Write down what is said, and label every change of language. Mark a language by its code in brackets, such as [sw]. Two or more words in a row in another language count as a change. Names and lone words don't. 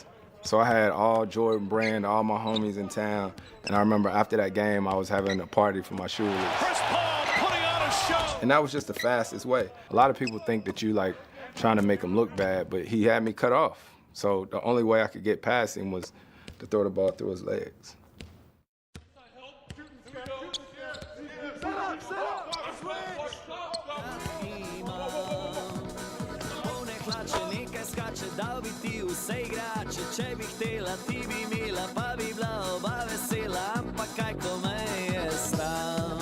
[en] So I had all Jordan Brand, all my homies in town, and I remember after that game, I was having a party for my shoe release. Chris Paul putting on a show. And that was just the fastest way. A lot of people think that you like trying to make him look bad, but he had me cut off. So the only way I could get past him was to throw the ball through his legs. [sl] Dal bi ti vse igrače, če bi htela, ti bi imela, pa bi bila oba vesela, ampak kaj ko me je sram.